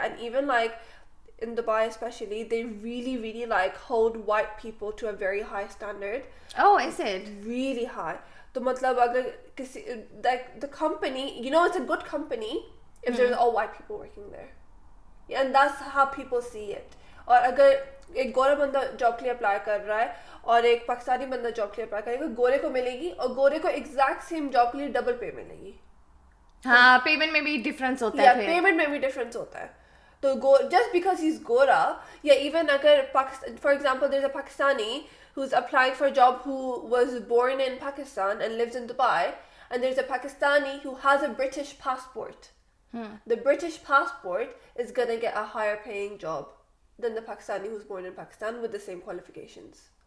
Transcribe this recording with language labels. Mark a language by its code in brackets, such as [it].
[en] And even like in Dubai especially, they really like hold white people to a very high standard. Oh, is it? Really high. [hi] तो मतलब अगर किसी [en] like the company, you know, it's a good company if there's all white people working there. Yeah, and that's how people see it. [hi] और अगर एक गोरा बंदा job के लिए अप्लाई कर रहा है और एक पाकिस्तानी बंदा जॉब के लिए अप्लाई करेगा, गोरे को मिलेगी और गोरे को एग्जैक्ट सेम जॉब के लिए डबल पे मिलेगी. हाँ, पेमेंट में भी डिफरेंस होता है. Yeah, पेमेंट में भी डिफरेंस होता है. [en] तो just because he's gora, yeah, even अगर for example there's a Pakistani who's applying for a job who was born in Pakistan and lives in Dubai, and there's a Pakistani who has a British passport. The British passport is gonna get a higher paying job than the Pakistani who's born in Pakistan with the same qualifications.